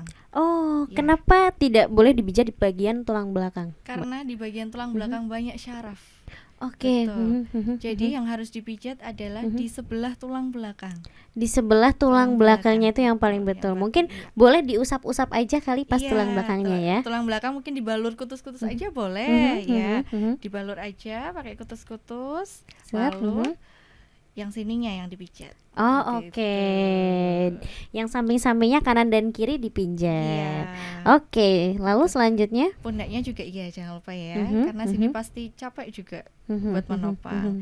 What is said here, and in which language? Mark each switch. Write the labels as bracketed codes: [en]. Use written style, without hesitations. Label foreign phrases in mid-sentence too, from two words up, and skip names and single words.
[id] Oh, kenapa tidak boleh dipijat di bagian tulang belakang? Karena di bagian tulang belakang banyak syaraf. Oke. Jadi yang harus dipijat adalah di sebelah tulang belakang. Di sebelah tulang belakangnya itu yang paling betul. Mungkin boleh diusap-usap aja kali pas tulang belakangnya ya. Tulang belakang mungkin dibalur kutus-kutus aja boleh ya. Dibalur aja pakai kutus-kutus. Lalu yang sininya yang dipijat. Oh oke. Yang samping-sampingnya kanan dan kiri dipijat. Oke, lalu selanjutnya pundaknya juga jangan lupa ya, karena sini pasti capek juga buat menopang.